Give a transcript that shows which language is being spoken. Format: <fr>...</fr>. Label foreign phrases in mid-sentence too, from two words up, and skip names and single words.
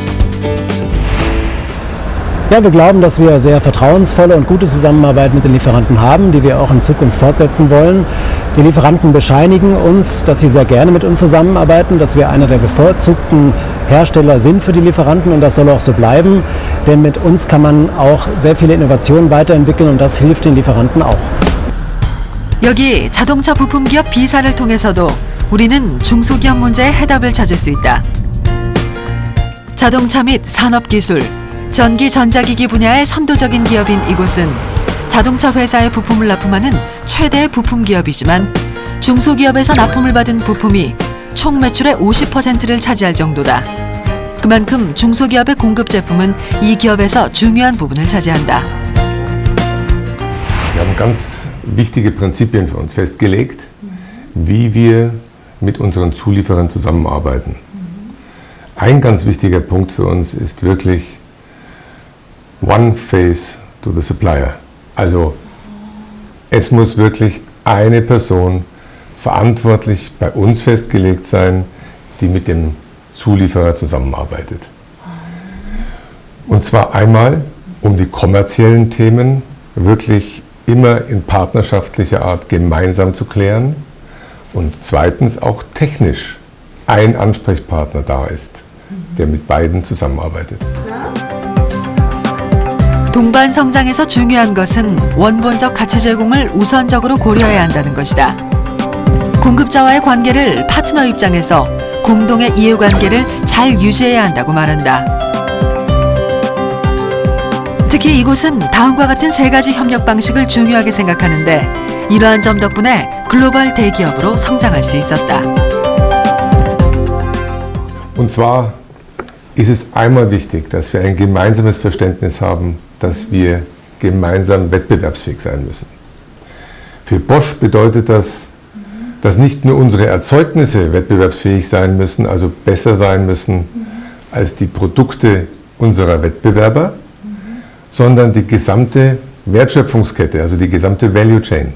<de>Ja, wir glauben, dass wir sehr vertrauensvolle und gute Zusammenarbeit mit den Lieferanten haben, die wir auch in Zukunft fortsetzen wollen. Die Lieferanten bescheinigen uns, dass sie sehr gerne mit uns zusammenarbeiten, dass wir einer der bevorzugten Hersteller sind für die Lieferanten und das soll auch so bleiben, denn mit uns kann man auch sehr viele Innovationen weiterentwickeln und das hilft den Lieferanten auch.</de> <ko>여기 자동차 부품 기업 B사를 통해서도 우리는 중소기업 문제의 해답을 찾을 수 있다. 자동차 및 산업기술, 전기 전자기기 분야의 선도적인 기업인 이곳은 자동차 회사의 부품을 납품하는 최대의 부품 기업이지만 중소기업에서 납품을 받은 부품이 총 매출의 50%를 차지할 정도다. 그만큼 중소기업의 공급 제품은 이 기업에서 중요한 부분을 차지한다.</ko> <de>Wir haben ganz wichtige Prinzipien für uns festgelegt, wie wir mit unseren Zulieferern zusammenarbeiten. Ein ganz wichtiger Punkt für uns ist wirklich</de> <en>One face to the supplier.</en> <de>Also es muss wirklich eine Person verantwortlich bei uns festgelegt sein, die mit dem Zulieferer zusammenarbeitet. Und zwar einmal, um die kommerziellen Themen wirklich immer in partnerschaftlicher Art gemeinsam zu klären und zweitens auch technisch ein Ansprechpartner da ist, der mit beiden zusammenarbeitet.</de> <ko>동반 성장에서 중요한 것은 원본적 가치 제공을 우선적으로 고려해야 한다는 것이다. 공급자와의 관계를 파트너 입장에서 공동의 이해관계를 잘 유지해야 한다고 말한다. 특히 이곳은 다음과 같은 3가지 협력 방식을 중요하게 생각하는데 이러한 점 덕분에 글로벌 대기업으로 성장할 수 있었다.</ko> <de>Und zwar ist es einmal wichtig, dass wir ein gemeinsames Verständnis haben, dass wir gemeinsam wettbewerbsfähig sein müssen. Für Bosch bedeutet das, dass nicht nur unsere Erzeugnisse wettbewerbsfähig sein müssen, also besser sein müssen als die Produkte unserer Wettbewerber, sondern die gesamte Wertschöpfungskette, also die gesamte</de> <en>Value Chain.</en>